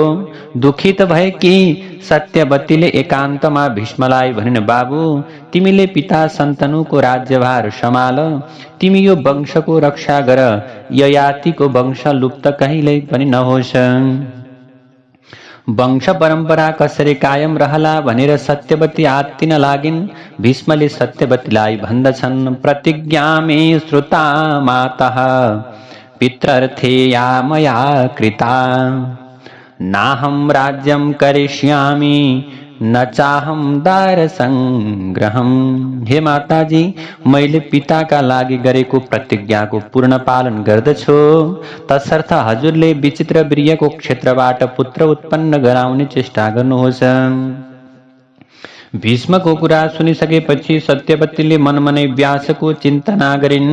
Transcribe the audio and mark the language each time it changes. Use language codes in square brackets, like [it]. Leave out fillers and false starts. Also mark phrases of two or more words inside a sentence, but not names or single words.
[ne] दुखित भएकी सत्यवतीले एकान्तमा भीष्मलाई भनिन्, बाबु, तिमीले पिता शन्तनुको राज्यभार सम्हाल। तिमी यो वंशको रक्षा गर। ययातिको वंश लुप्त कहिल्यै पनि नहोस्। वंश परम्परा कसरी कायम रहला भनेर सत्यवती आत्तिन लागिन्। भीष्मले सत्यवतीलाई भन्दछन्, [sa] प्रतिज्ञामे श्रुता मातः पितरर्थे या मया कृता, नाहं राज्यं करिष्यामि न चाहम दार संग्रहम। [ne] हे माताजी, मैले पिताका लागि गरेको प्रतिज्ञाको पूर्ण पालन गर्दछु। तसर्थ हजुरले विचित्र वीर्यको क्षेत्रबाट पुत्र उत्पन्न गराउने चेष्टा गर्नुहोस्। भीष्मको कुरा सुनिसकेपछि सत्यवतीले मनमनै व्यासको चिन्तना गरिन्।